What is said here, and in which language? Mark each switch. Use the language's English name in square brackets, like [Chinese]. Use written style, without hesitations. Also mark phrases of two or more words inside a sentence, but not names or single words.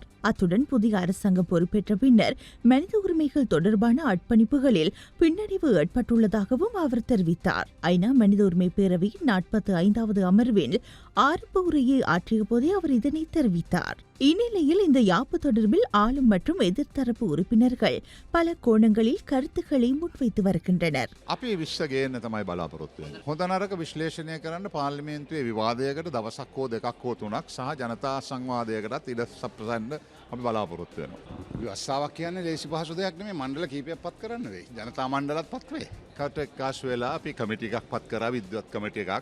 [Tamil] அத்துடன் புதிய அரசாங்கம் பொறுப்பேற்ற பின்னர் மனித உரிமைகள் தொடர்பான அர்ப்பணிப்புகளில் பின்னடைவு ஏற்பட்டுள்ளதாகவும் அவர் தெரிவித்தார். ஐநா மனித உரிமை பேரவையின் 45வது அமர்வில் ஆரம்ப உரையை ஆற்றிய போதே அவர் இதனை தெரிவித்தார். இந்நிலையில் இந்த யாப்பு தொடர்பில் ஆளும் மற்றும் எதிர்த்தரப்பு உறுப்பினர்கள் பல கோணங்களில் கருத்துக்களை முன்வைத்து வருகின்றனர். [Sinhala] තමයි බලාපොරොත්තු වෙන්නේ. හොඳ නරක විශ්ලේෂණය කරන්න පාර්ලිමේන්තුවේ විවාදයකට දවසක් හෝ දෙකක් හෝ තුනක් සහ ජනතා සංවාදයකටත් ඉඩ සපයන්න අපි බලාපොරොත්තු වෙනවා. ව්‍යවස්ථාවක් කියන්නේ ලේසි පහසු දෙයක් නෙමෙයි. මණ්ඩල කීපයක් පත් කරන්න වෙයි. ජනතා මණ්ඩලත් පත් වෙයි. කට එක්කාසු වෙලා අපි කමිටි එකක් පත් කරා, විද්වත් කමිටි එකක්.